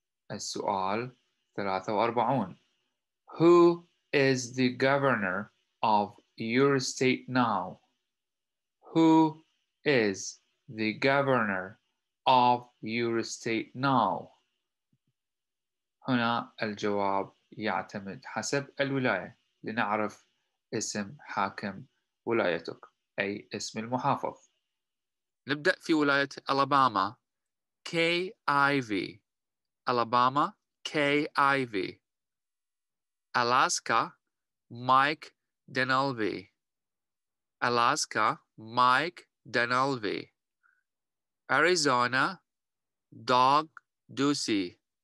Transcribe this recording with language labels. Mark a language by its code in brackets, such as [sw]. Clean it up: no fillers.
[ar] السؤال 43. [en] Who is the governor of your state now? Who is the governor of your state now? [ar] هنا الجواب يعتمد حسب الولاية لنعرف اسم حاكم ولايتك أي اسم المحافظ. نبدأ في ولاية ألاباما KIV. ألاباما KIV. ألاسكا مايك دينالفي. ألاسكا مايك دينالفي. أريزونا دوغ دوسي.